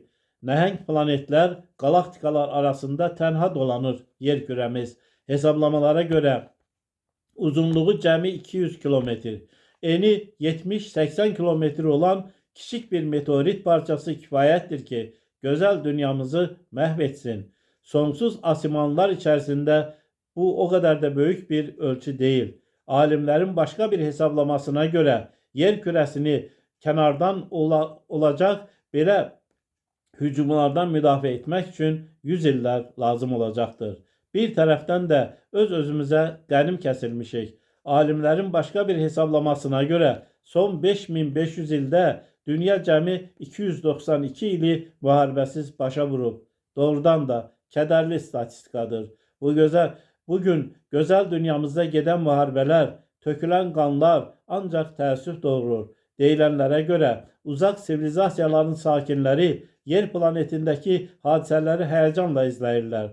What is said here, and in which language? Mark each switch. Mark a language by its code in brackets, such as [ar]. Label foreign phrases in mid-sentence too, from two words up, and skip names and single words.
[az] Nəhəng planetlər, qalaktikalar arasında tənha dolanır yer kürəmiz. Hesablamalara göre uzunluğu cəmi 200 kilometr, eni 70-80 kilometr olan küçük bir meteorit parçası kifayətdir ki, gözəl dünyamızı məhv etsin. [tr] Sonsuz asimanlar içerisinde bu o kadar da büyük bir ölçü değil. Alimlerin başka bir hesaplamasına göre yer küresini kenardan olacak belə hücumlardan müdafiə etmek için 100 iller lazım olacaktır. Bir taraftan da öz-özümüze qənim kəsilmişik. Alimlerin başka bir hesaplamasına göre [az] son 5500 ildə dünya cəmi 292 ili müharibəsiz başa vurub. Doğrudan da kədərli statistikadır. Bugün gözəl dünyamızda gedən müharibələr, tökülən qanlar ancaq təəssüf doğurur. Deyilənlərə görə uzaq sivilizasiyaların sakinləri yer planetindeki hadisələri həyəcanla izləyirlər.